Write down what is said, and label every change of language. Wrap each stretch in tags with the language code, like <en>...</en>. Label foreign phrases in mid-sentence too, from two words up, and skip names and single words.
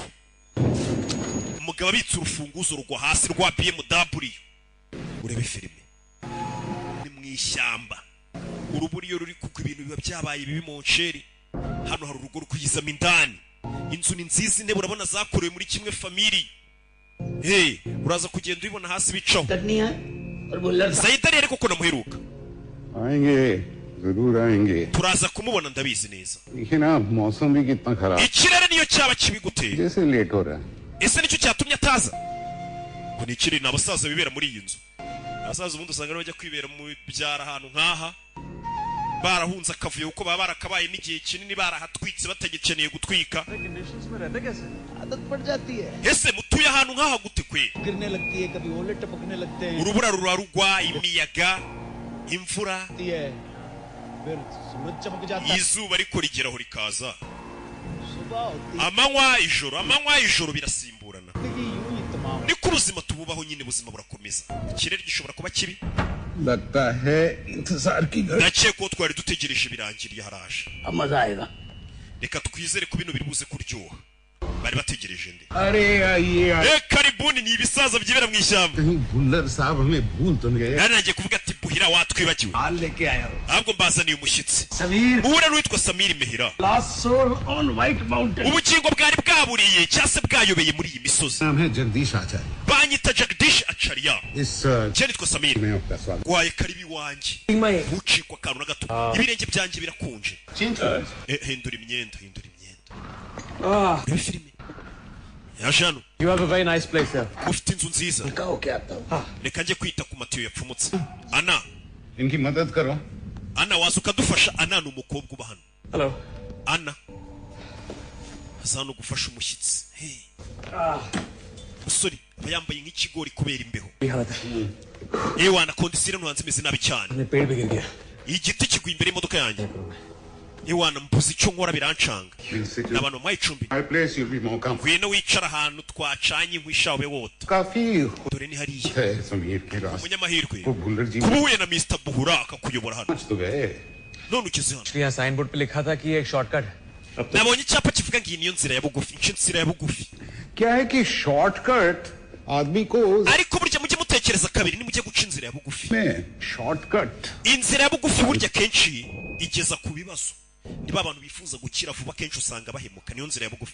<rw>umugabo abitse urufunguzo rugwa hasi rwa BMW urebe filime ni mwishyamba uruburiyo ruri kuko ibintu biba byabaye bibi mu nsheri hano hari urugo rukuyizamo indani inzu ni nziza ine urabona zakorewe muri kimwe family uraza kugenda ubibona hasi bicaho Zaidari ariko ko namuheruka</rw> <hi>जरूर आएंगे</hi> <rw>turaza kumubona ndabizi neza</rw> <hi>लेकिन आप मौसम भी कितना खराब</hi> <rw>ikirere niyo cyaba kibi gute</rw> <hi>जैसे लेट हो रहा है</hi> <rw>ese nicyo cyatumye ataza ngo ni ikirere ni abasaza bibera muri iyi nzu abasaza ubundi usanga bajya kwibera mu byara ahantu nk'aha barahunze akavuyo kuko baba barakabaye n'igihe kinini barahatwitse batagikeneye gutwika</rw> <hi>आदत पड़ जाती है</hi> <rw>ese mutuye ahantu nk'aha gute kwe</rw> <hi>गिरने लगती है कभी ओले टपकने लगते हैं</hi> <rw>urubura rurarugwa imiyaga imvura</rw> <hi>है फिर सूरज चमक जाता है</hi> <rw>izuba ariko rigeraho rikaza</rw> <hi>सुबह होती</hi> <rw>amanywa ijoro birasimburana</rw> <hi>है यूं ही तमाम</hi> <rw>niko ubuzima tububaho nyine ubuzima burakomeza ikirere gishobora kuba kibi</rw> <hi>लगता है इंतजार की घड़ी</hi> <rw>ndakeka ko twari dutegereje birangiriye haraje</rw> <hi>अब मजा आएगा</hi> <rw>reka twizere ko bino biri buze kuryoha bari bategereje nde</rw> <hi>अरे ये</hi> <rw>karibuni ni ibisaza byibera mu ishyamba</rw> <hi>कहीं बुल्लर साहब हमें भूल तो नहीं गए</hi> <rw>nari nagiye kuvuga ati buhira watwibagiwe</rw> <hi>हाल लेके आया हूँ</hi> <rw>ahubwo mbazaniye umushyitsi समीर muhure n'uwitwa samiri mehira</rw> <en>Last Soul on White Mountain</en> <rw>ubugingo bwari bwaburiye cyangwa se bwayobeye muri iyi misozi</rw> <hi>नाम है जगदीश आचार्य</hi> <rw>banyita jagdish acariya इस je nitwa samiri</rw> <hi>में आपका स्वागत</hi> <rw>waye karibi wanjye ntucikwa akantu na gato ibirenge byanjye birakonje hindura imyenda reba filime yaje hano</rw> <en>You have a very nice place here.</en> <rw>ufite inzu nziza</rw> <hi>कहो क्या आता हूँ</hi> <rw>reka njye kwita ku matiyo yapfumutse ana</rw> <hi>इनकी मदद करो</hi> <rw>ana waza ukadufasha ana ni umukobwa uba hano Hello. ana aza hano gufasha umushyitsi hey musore aba yambaye nk'ikigori kubera imbeho</rw> <hi>ये हालत है</hi> <rw>ewana kondisire ntuhanze imeze nabi cyane</rw> <hi>अपने पेड़ पे गिर गया</hi> <rw>igiti kiguye imbere y'imodoka yanjye ewana mbuze icyo nkora birancanga Please, ni abantu bamuhaye icumbi</rw> <en>my place you'll be more comfortable</en> <rw>ngwino wicara ahantu twacanye inkwi ishawe wota काफी dore ni hariya</rw> <hi>है समीर के रास्ते</hi> <rw>umunyamahirwe</rw> <hi>वो बुल्लर जी</hi> <rw>kuba uhuye na Mr Buhura akakuyobora hano</rw> <hi>पहुंच तो गए</hi> <rw>none ugeze hano</rw> <hi>यहाँ</hi> <en>sign board</en> <hi>पे लिखा था कि ये एक शॉर्टकट है</hi> <rw>nabonye icyapa kivuga ngo iyi niyo nzira ya bugufi nce nzira ya bugufi</rw> <hi>क्या है कि शॉर्टकट आदमी को</hi> <rw>ariko burya mujye mutekereza kabiri nimujye guca inzira ya bugufi</rw> <hi>में शॉर्टकट</hi> <rw>inzira ya bugufi burya kenshi igeza ku bibazo niba abantu bifuza gukira vuba kenshi usanga bahemuka niyo nzira ya bugufi</rw>